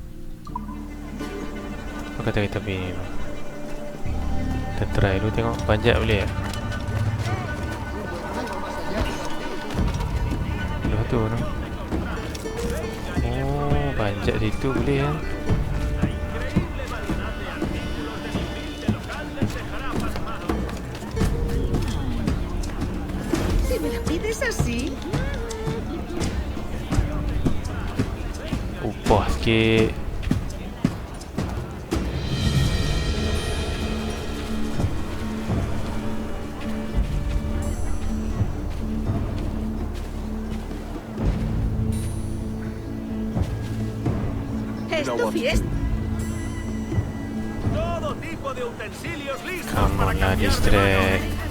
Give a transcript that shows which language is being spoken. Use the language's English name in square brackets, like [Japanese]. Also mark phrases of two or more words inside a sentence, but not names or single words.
[Malay] Apa kata kita pergi ni? Kita try dulu tengok panjat boleh tak? Lepas tu no? Oh, panjat situ boleh kan? [Spanish] Si me la pides así. [Malay] Upah sikit. [Spanish] Esto fiesta. [English] Come on lah, distract.